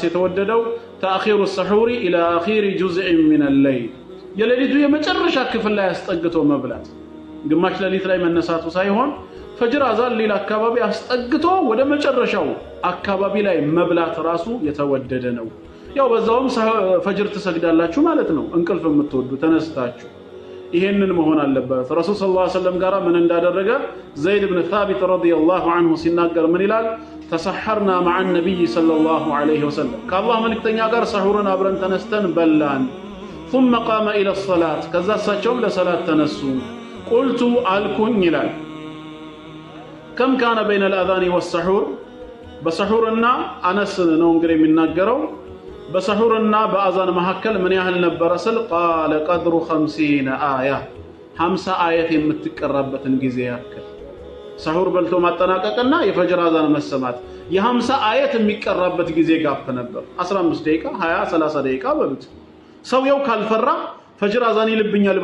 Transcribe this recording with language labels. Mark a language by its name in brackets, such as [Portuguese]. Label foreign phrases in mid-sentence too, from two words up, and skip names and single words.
[Amharic] የተወደደው [Arabic] تأخير السحور إلى آخر جزء من الليل [Amharic] የሌሊቱ የመጨረሻ ክፍል ላይ አስጠግቶ መብላት። ግማሽ ሌሊት ላይ መነሳቱ ሳይሆን ፈጅር አዛን ሌላ አካባቢ አስጠግቶ ወደ መጨረሻው አካባቢ ላይ መብላት ራሱ የተወደደ ነው። ያው በዛውም ፈጅር ትሰግዳላችሁ ማለት ነው። እንቅልፍ የምትወዱ ተነስታችሁ ይሄንን መሆን አለበት። ረሱል [Arabic] صلى الله عليه وسلم [Amharic] ጋር ምን እንዳደረገ ዘይድ ብን ታቢት [Arabic] رضي الله عنه [Amharic] ሲናገር ምን ይላል? [Arabic] تسحرنا مع النبي صلى الله عليه وسلم [Amharic] ከአላህ መልእክተኛ ጋር ሰሑርን አብረን ተነስተን በላን። [Arabic] ثم قام إلى الصلاة [Amharic] ከዛ እሳቸውም ለሰላት ተነሱ። ቁልቱ አልኩኝ ይላል [Arabic] كم كان بين الأذان والسحور [Amharic] በሰሑርና አነስ ነው እንግዲህ የሚናገረው በሰሑርና በአዛን መካከል ምን ያህል ነበረ ስል ቃለ [Arabic] قدر 50 آية [Amharic] 50 አየት የምትቀራበትን ጊዜ ያክል ሰሑር በልቶ ማጠናቀቅና የፈጅር አዛን መሰማት የ50 አየት የሚቀራበት ጊዜ ጋፕ ነበር። 15 ደቂቃ 20 30 ደቂቃ በሉት። ሰውየው ካልፈራ ፈጅር አዛን ይልብኛል